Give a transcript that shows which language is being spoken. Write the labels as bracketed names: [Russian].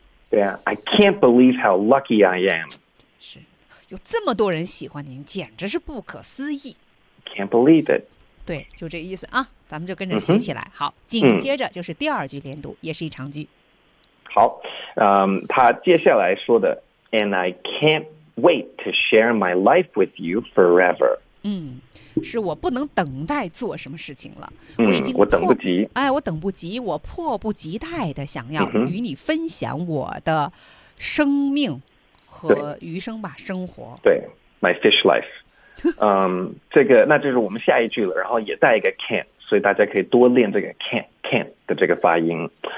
[Chinese] 对啊 [English] ，I can't believe how lucky I am。 [Chinese] 是，有这么多人喜欢您，简直是不可思议。 [English] Can't believe it。 [Chinese] 对，就这意思啊，咱们就跟着学起来。好，紧接着就是第二句连读，也是一长句。好，他接下来说的 ， [English] And I can't。 Wait to share my life with you forever. [Chinese] 是我不能等待做什么事情了。我等不及。哎，我等不及，我迫不及待的想要与你分享我的生命和余生吧，生活。对 [English] ，my fish life. [Chinese] 这个那就是我们下一句了，然后也带一个 can't， 所以大家可以多练这个 can't 的这个发音。